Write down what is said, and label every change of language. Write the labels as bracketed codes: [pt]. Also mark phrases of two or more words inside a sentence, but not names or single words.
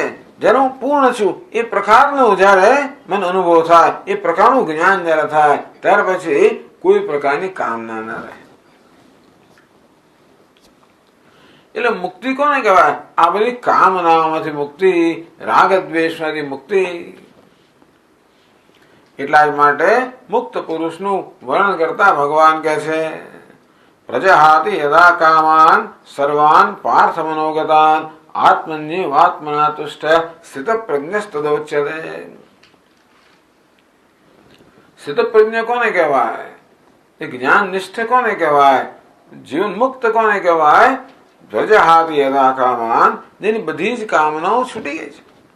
[gu] જ્યારે હું પૂર્ણ છું એ પ્રકારનું જયારે મને અનુભવ થાય, એ પ્રકારનું જ્ઞાન જયારે થાય, ત્યાર પછી કોઈ પ્રકારની કામના ન રહે. એટલે મુક્તિ કોને કહેવાય? આ બધી કામનાઓમાંથી મુક્તિ, રાગ દ્વેષમાંથી મુક્તિ. એટલા જ માટે મુક્ત પુરુષનું વર્ણન કરતા ભગવાન કહે છે [sa] प्रजहाति यदा कामान सर्वान पार्थ मनोगतान आत्मन्यवात्मना तुष्ट स्थित प्रज्ञस्तदोच्यते. [gu] સ્થિત પ્રજ્ઞ કોને કહેવાય? એ જ્ઞાન નિષ્ઠ કોને કહેવાય? જીવન મુક્ત કોને કહેવાય? [sa] प्रजहाति यदा कामान, [gu] જેની બધી જ કામનાઓ છૂટી ગઈ છે.